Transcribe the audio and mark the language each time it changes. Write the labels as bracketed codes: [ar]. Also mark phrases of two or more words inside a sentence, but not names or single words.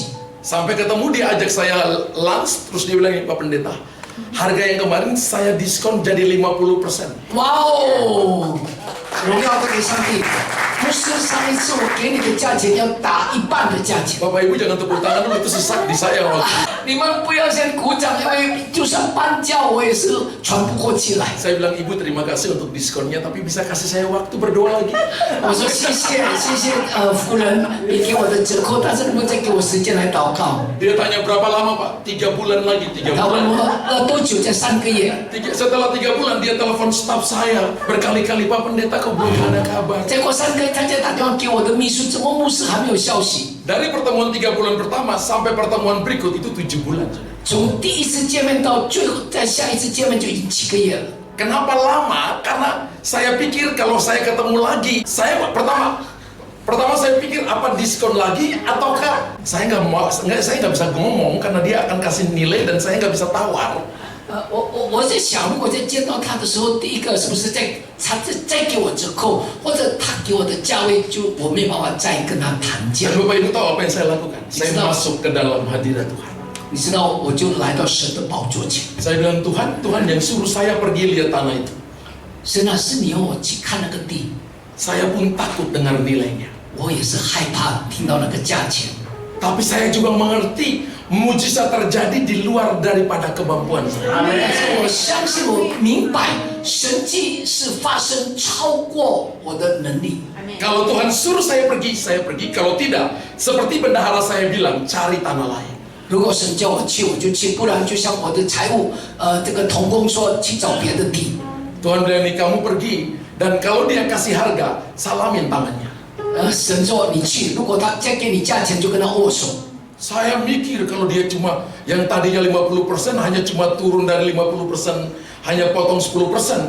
[id] Sampai ketemu dia ajak saya lunch, terus dia bilang, Pak Pendeta, harga yang kemarin saya diskon jadi 50%. [zh] 哇哦，荣耀都给上帝。牧师，上一次我给你的价钱要打1半的价钱。 [id] Bapak Ibu jangan tepuk tangan dulu, itu sesak di saya waktu. [zh] 你们不要先鼓掌，因为就算搬家我也是喘不过气来。 [id] Saya bilang, Ibu terima kasih untuk diskonnya, tapi bisa kasih saya waktu berdoa lagi. [zh] 我说谢谢夫人，你给我的折扣，但是能不能再给我时间来祷告？ [id] Dia tanya berapa lama Pak? 3 bulan lagi, 3 [zh] 他问 [id] bulan. [zh] 我多久？在3个月。 [id] Setelah 3 bulan dia telepon staf saya berkali-kali, Pak Pendeta kok belum ada kabar. [zh] 再过3个月，他再打电话给我的秘书，怎么牧师还没有消息？ [id] Dari pertemuan 3 bulan pertama sampai pertemuan berikut itu 7 bulan. [zh] 从第一次见面到最后，在下一次见面就已经7个月了。 [id] Kenapa lama? Karena saya pikir kalau saya ketemu lagi, saya pertama Pertama saya pikir apa diskon lagi ataukah saya nggak bisa ngomong karena dia akan kasih nilai dan saya nggak bisa tawar. [zh] 我在想，如果在见到他的时候，第一个是不是再给我折扣，或者他给我的价位，就我没办法再跟他谈价。 [id] Dan Bapak Ibu tahu apa yang saya lakukan? Saya masuk ke dalam hadirat Tuhan. [zh] 你知道，我就来到神的宝座前。 [id] Saya bilang Tuhan yang suruh saya pergi lihat tanah itu. [zh] 神啊，是你要我去看那个地， [id] Saya pun takut dengar nilainya. [zh] 我也是害怕听到那个价钱。 [id] Tapi saya juga mengerti mujizat terjadi di luar daripada kemampuan saya. [zh] 但是我相信，我明白神迹是发生超过我的能力。 [id] Kalau Tuhan suruh saya pergi, saya pergi. Kalau tidak, seperti bendahara saya bilang, cari tanah lain. [zh] 如果神叫我去，我就去；不然，就像我的财务这个同工说，去找别的地。 [id] Tuhan bilang nih, kamu pergi. Dan kalau dia kasih harga, salamin tangannya. [zh] 神说你去，如果他再给你价钱，就跟他握手。 [id] Saya mikir kalau dia cuma yang tadinya 50% hanya cuma turun dari 50%, hanya potong 10%.